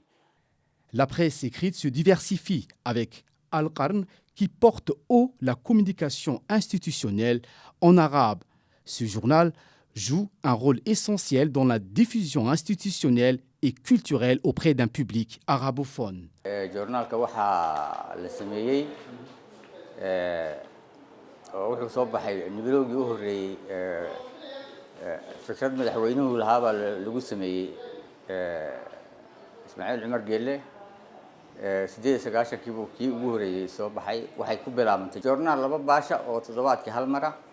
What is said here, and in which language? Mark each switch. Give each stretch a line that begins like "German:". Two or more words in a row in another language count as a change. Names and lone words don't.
French: La presse écrite se diversifie avec Al-Qarn qui porte haut la communication institutionnelle en arabe. Ce journal joue un rôle essentiel dans la diffusion institutionnelle et culturelle auprès d'un public arabophone.
Somali: journalka waxaa la sameeyey wuxuu soo baxay nibilowgii u horeeyey fikrad madaxweynuhu lahaabaa lagu sameeyey Ismaaciil Cumar Geelle 98 buu kii ugu horeeyey soo baxay waxay ku bilaabantay journal laba baasha oo toddobaadkii hal mara